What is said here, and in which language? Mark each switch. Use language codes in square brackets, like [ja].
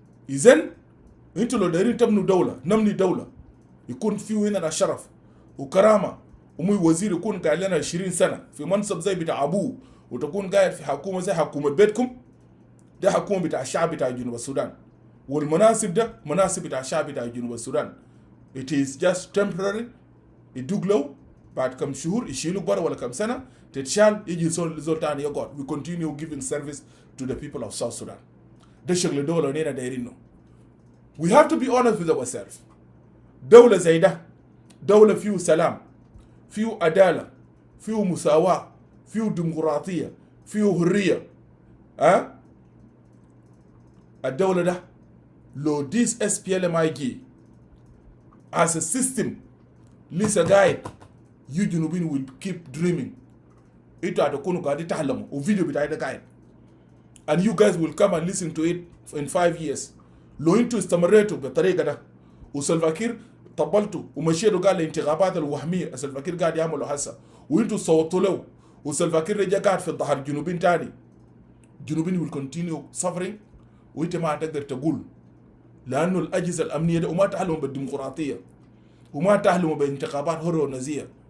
[ar] اذن انتوا لو دايرين تبنوا دوله نبني دوله يكون فيه هنا شرف وكرامه، ومي وزير يكون قاعد لنا 20 سنه في منصب زي بتاع ابوه وتكون قاعد في حكومه زي حكومه بيتكم، ده حكومه بتاع الشعب بتاع جنوب السودان، والمناصب ده مناصب بتاع الشعب بتاع جنوب السودان. [en] It is just temporary. [ar] يدوق له بعد كم شهور يشيلوك برا ولا كم سنه تتشال يجي زول تاني يقعد. [en] We continue giving service to the people of South Sudan. [ar] ده شغل دوله ونينا دايرينه. [en] We have to be honest with ourselves. [ar] دولة زي ده دولة فيه سلام، فيه عدالة، فيه مساواة، فيه ديمقراطية، فيه حرية. الدولة ده لو [en] this SPLMIG as a system [ar] لسه قاعد [en] you جنوبين will keep dreaming. [ar] انتوا هتكونوا قاعدين تحلموا وفيديو بتاعي ده قاعد [en] and you guys will come and listen to it in 5 years. [ar] لو انتوا استمريتوا بالطريقة ده وسلفاكير طبلتوا ومشيتوا قال الانتخابات الوهمية سلفاكير قاعد يعملوا هسه وانتوا صوتوا له وسلفاكير رجع قاعد في الظهر جنوبين تاني، جنوبين [en] will continue suffering. [ar] وانت ما هتقدر تقول لانه الاجهزه الامنيه ده وما تحلموا بالديمقراطيه وما تحلموا بانتخابات حره ونزيه.